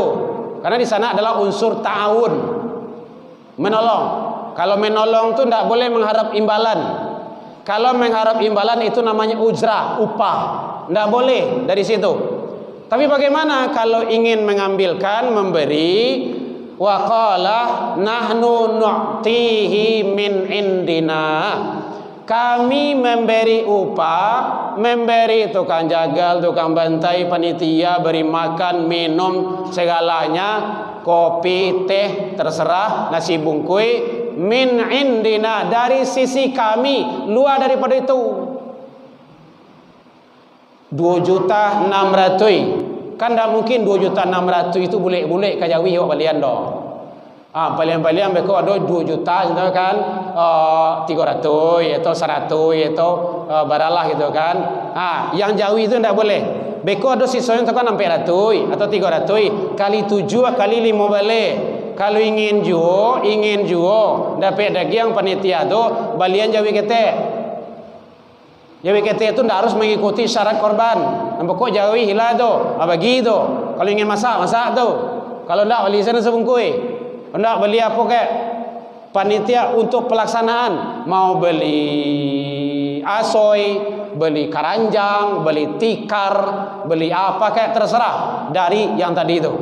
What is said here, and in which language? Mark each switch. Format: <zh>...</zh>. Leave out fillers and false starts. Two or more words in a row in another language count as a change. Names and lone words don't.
<id>Karena di sana adalah unsur ta'awun, menolong. Kalau menolong itu tidak boleh mengharap imbalan. Kalau mengharap imbalan itu namanya ujrah, upah. Tidak boleh dari situ. Tapi bagaimana kalau ingin mengambilkan, memberi?</id> <ar>وقال نحن نعطيه من عندنا,</ar> <id>kami memberi upah, memberi tukang jagal, tukang bantai, panitia, beri makan, minum, segalanya, kopi, teh, terserah, nasi bungkui,</id> <ar>من عندنا,</ar> <id>dari sisi kami, luar daripada itu. 2.600.000, kan tidak mungkin 2.600.000 itu boleh</id> <min>kajawi awak balian doh.</min> <id>Balian mereka ada 2 juta gitu kan, 300 atau 100 atau baralah gitu kan. Yang jawi itu tidak boleh. Beko ada sisanya itu kan 400 atau 300 kali 7 kali 5 balik. Kalau ingin juo dapat daging panitia tu</id> <min>balian jawi ketek.</min> <id>Jawi ketek itu tidak harus mengikuti syarat korban.</id> <min>Nampak jawi hilah tu, bagi tu. Kalau ingin masak, masak tu.</min> <id>Kalau enggak beli sana sebungkui. Enggak beli apa kek? Panitia untuk pelaksanaan mau beli asoy, beli karanjang, beli tikar, beli apa kek terserah dari yang tadi itu.</id>